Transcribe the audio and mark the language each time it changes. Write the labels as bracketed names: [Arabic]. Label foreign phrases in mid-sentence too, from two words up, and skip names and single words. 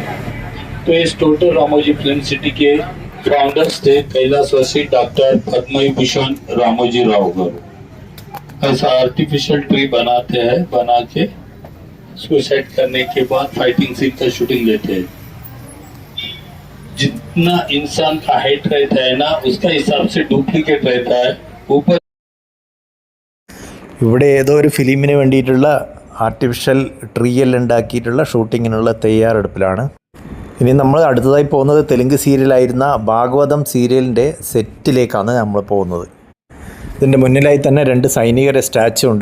[Hindi] तो इस टोटल रामोजी फिल्म सिटी के फाउंडर्स थे कैलाशवासी डॉक्टर पद्म विभूषण रामोजी राव गारू। ऐसा [English] artificial tree [Hindi] बनाते हैं, बना के सुसाइड करने के बाद [English] fighting scene [Hindi] का शूटिंग लेते हैं। जितना इंसान का हाइट रहता है ना, उसका हिसाब से डुप्लीकेट रहता है ऊपर। [Malayalam] ഇവിടെ ഏതോ ഒരു ഫിലിമിന് വേണ്ടിയിട്ടുള്ള ആർട്ടിഫിഷ്യൽ ട്രീയെല്ലാം ഉണ്ടാക്കിയിട്ടുള്ള ഷൂട്ടിങ്ങിനുള്ള തയ്യാറെടുപ്പിലാണ്. ഇനി നമ്മൾ അടുത്തതായി പോകുന്നത് തെലുങ്ക് സീരിയലായിരുന്ന ഭാഗവതം സീരിയലിൻ്റെ സെറ്റിലേക്കാണ് നമ്മൾ പോകുന്നത്. ഇതിൻ്റെ മുന്നിലായി തന്നെ 2 സൈനികരുടെ സ്റ്റാച്ചു ഉണ്ട്.